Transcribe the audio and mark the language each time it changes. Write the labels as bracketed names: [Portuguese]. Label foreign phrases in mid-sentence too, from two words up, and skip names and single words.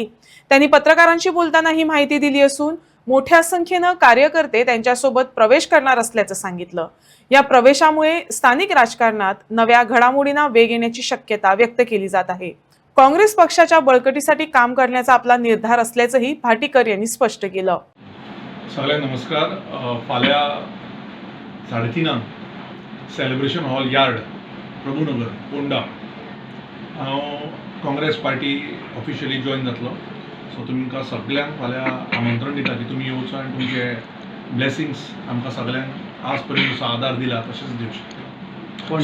[Marathi] त्यांनी पत्रकारांशी बोलताना ही माहिती दिली असून मोठ्या संख्येने कार्यकर्ते त्यांच्यासोबत प्रवेश करणार असल्याचं सांगितलं। या प्रवेशामुळे स्थानिक राजकारणात नव्या घडामोडींना वेग येण्याची शक्यता व्यक्त केली जात आहे। काँग्रेस पक्षाच्या बळकटीसाठी काम करण्याचा आपला निर्धार असल्याचंही भाटीकर यांनी स्पष्ट केलं। सगळ्यांना नमस्कार। [Konkani] फाल्या 3:30 सेलिब्रेशन हॉल यार्ड प्रभुनगर पोंडा हांव काँग्रेस पार्टी [English] officially join [Konkani] जातलो। सो तुमकां सगळ्यांक फाल्यां आमंत्रण दिता की तुमी येवचो आनी तुमचे ब्लेसिंग्स आमकां सगळ्यांक आज पर्यंत जसो आदार दिला तशेंच दिवचे।